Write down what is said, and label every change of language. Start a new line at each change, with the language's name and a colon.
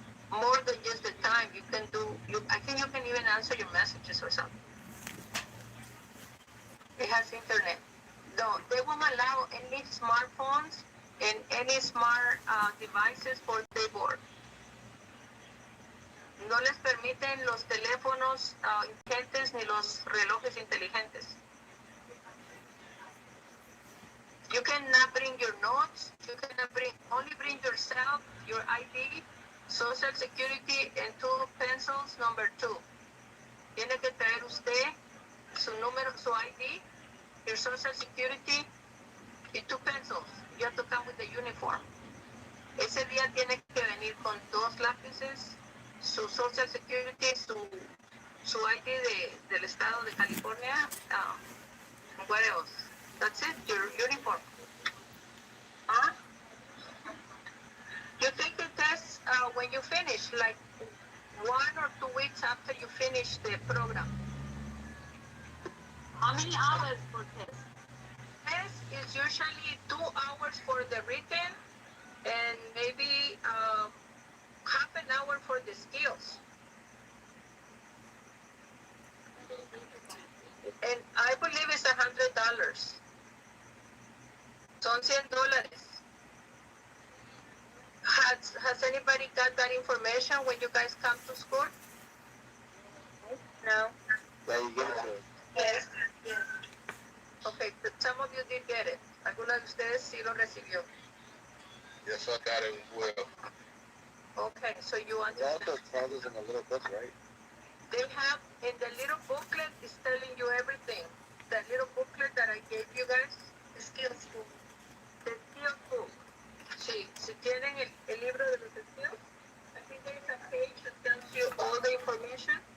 English: More than just the time. You can do, I think you can even answer your messages or something. It has internet. No, they won't allow any smartphones and any smart devices for the board.
Spanish: No les permiten los teléfonos inteligentes ni los relojes inteligentes.
English: You cannot bring your notes. You cannot only bring yourself, your ID, Social Security, and 2 pencils, number 2.
Spanish: Tiene que traer usted su número, su ID, your Social Security, y 2 pencils.
English: You have to come with the uniform.
Spanish: Ese día tiene que venir con 2 lápices, su Social Security, su ID del estado de California.
English: What else? That's it, your uniform. Huh? You take the test when you finish, like 1 or 2 weeks after you finish the program. How many hours for test? Test is usually 2 hours for the written and maybe half an hour for the skills. And I believe it's $100.
Spanish: Son $100.
English: Has anybody got that information when you guys come to school? No. Yeah, you get it to us. Yes. Yes. Okay, but some of you did get it.
Spanish: Algunos de ustedes sí lo recibió.
English: Yes, I got it as well. Okay, so you It understand. also tells us in the little book, right? They have, in the little booklet, it's telling you everything. That little booklet that I gave you guys, the skills book. The skills book.
Spanish: Sí, si tienen el libro de los skills,
English: I think there is a page that tells you all the information.